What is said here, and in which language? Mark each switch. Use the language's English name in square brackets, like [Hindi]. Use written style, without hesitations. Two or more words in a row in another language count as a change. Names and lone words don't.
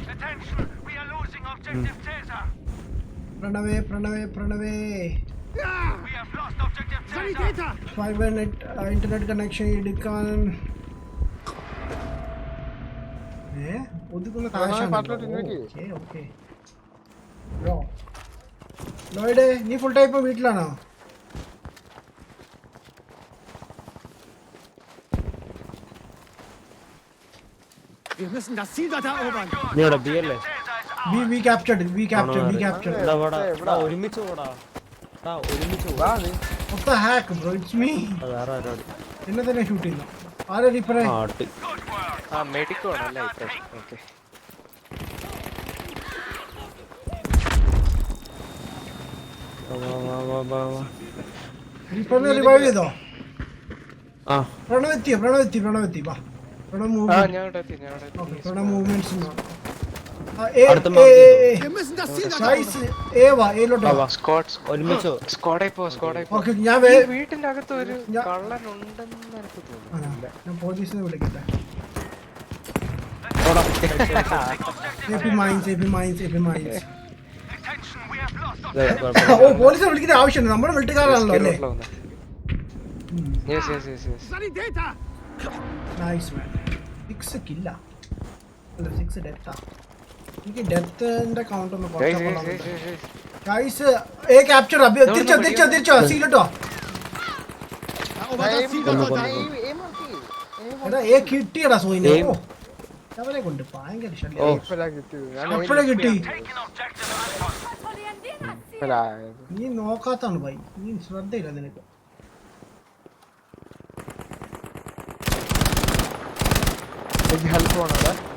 [Malayalam] പ്രണവേ [English] fiber internet connection [Malayalam] എടുക്കാൻ ഒതുക്കുന്ന ലോയിഡേ നീ [English] full time [Malayalam] ഇപ്പൊ വീട്ടിലാണോ? [German] Wir müssen das Ziel dort erobern. [Malayalam] നീ ഇവിടെ ബി അല്ലേ? [English] We captured it. We captured. We captured. [Malayalam] എടാ, വാടാ. എടാ, ഒരുമിച്ച് പോടാ. എടാ, ഒരുമിച്ച് വാ പോടാ. നീ [English] What the heck, bro? It's me. [Malayalam] അത് വേറെ ആരോട്. എന്നെ തന്നെ ഷൂട്ട് ചെയ്യുന്നു. ആരാ റീപ്പറെ? ആ, അട്ടി. ആ മെഡിക്കോ ആണല്ലേ ഇപ്രാവശ്യം. ഓക്കെ വാ. റീപ്പറിനെ റിവൈവ് ചെയ്തോ? ആ, പ്രണവെത്തി. വാ. പ്രണവ് ആ മൂവ്മെന്റ്. ഞാൻ ഇവിടെ എത്തി. ഓക്കെ, പ്രണവ് മൂവ്മെന്റ്സ്. അടുത്ത mark ചെയ്തോ. [German] Wir müssen das Ziel [Malayalam] ഗൈസ് എ വാ, എയിലോട്ട് വാ. ഒരുമിച്ച് പോ. സ്ക്വാഡായി പോ. ഓക്കെ, ഞാൻ ഈ വീട്ടിന്റെ അകത്ത് ഒരു കള്ളൻ ഉണ്ടെന്ന് എനിക്ക് തോന്നുന്നു. ഞാൻ പോലീസിനെ വിളിക്കട്ടെ. പോടാ. [English] AP mines. [Malayalam] ദേ, ഓ, പോലീസിനെ വിളിക്കേണ്ട ആവശ്യമുണ്ട്. നമ്മുടെ വീട്ടുകാരാണല്ലോ അല്ലേ? [English] Yes. [German] Sanitäter! [English] nice man. [Malayalam] 6 കില്ല അല്ല 6 ഡെത്താ. എനിക്ക് ഡെത്തിന്റെ കൗണ്ട് ഒന്ന് ഗൈസ്. എ ക്യാപ്ചർ. തിരിച്ചോ സീലോട്ടോ. [German] Erobert das Ziel dort unten! [Malayalam] എടാ എ കിട്ടിയടാ സോയിനെ. ഓ, അവനെ കൊണ്ട് ഭയങ്കര ശല്യം. ഇപ്പഴാ കിട്ടിയത്. ഞാൻ എപ്പോഴാ കിട്ടി? ഇപ്പഴായത്. നീ നോക്കാത്താണ് ഭായി. നീ ശ്രദ്ധയില്ല നിനക്ക്. എനിക്ക് ഹെൽപ്പ് വേണം അവിടെ.